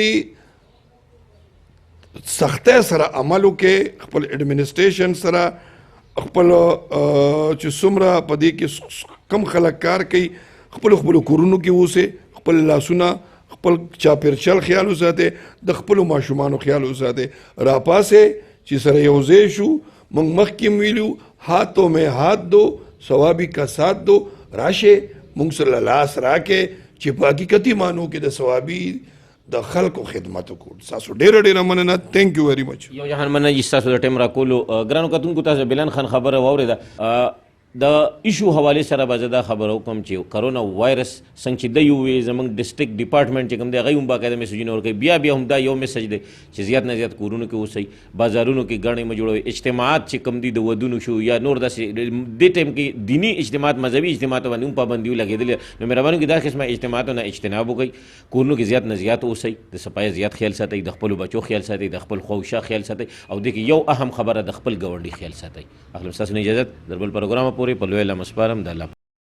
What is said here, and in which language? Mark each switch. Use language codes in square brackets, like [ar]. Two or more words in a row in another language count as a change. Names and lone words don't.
[ps] باندې سختۍ سره عمل وکړي خپل ایډمنسټریشن سره خپل چې څومره په دې کې کم خلک کار کوي خپل کورونو کې اوسئ خپل لاسونه خپل چاپیرچل خیال وساتئ د خپلو ماشومانو خیال وساتئ راپاسئ چې سره یوځای شو موږ مخکې هم ویلو [ur] هاتو میں ہاتھ دو ثوابی کا ساتھ دو [ps] راشئ موږ سره لاس راکئ چې په حقیقتي معنو کې د ثوابي د خلکو خدمت وکړو تاسو ډېره مننه [en] thank you very much [ps] یو جهان مننه چې تاسو د ټیم راکولو ګرانو کتونکو تاسو بلال خان خبره واورېده د ایشو حوالې سره به زه دا خبره وکړم چې [en] corona virus [ps] څنګه چې دی ووایي زموږ [en] district department [ps] چې کوم دی هغوی هم باقاعده میسجونه ورکوي بیا هم دا یو میسج دی چې زیات نه زیات کورونو کې اوسئ بازارونو کې ګڼې مه جوړوئ اجتماعات چې کوم دي د ودونو شو یا نور داسې دې ټایم کې دیني اجتماعات مذهبي اجتماعات باندې هم پابندي ولګېدلې نو مهرباني وکړئ دا قسمه اجتماعاتو نه اجتناب وکړئ کورونو کې زیات نه زیات اوسئ د صفایي زیات خیال ساتئ د خپلو بچو خیال ساتئ د خپل خواوشا خیال ساتئ او دې کې یو اهم خبره د خپل ګاونډي خیال ساتئ اخلم ستاسو نه اجازت در بل پروګرامه پورې په لوی الله مسپارم د الله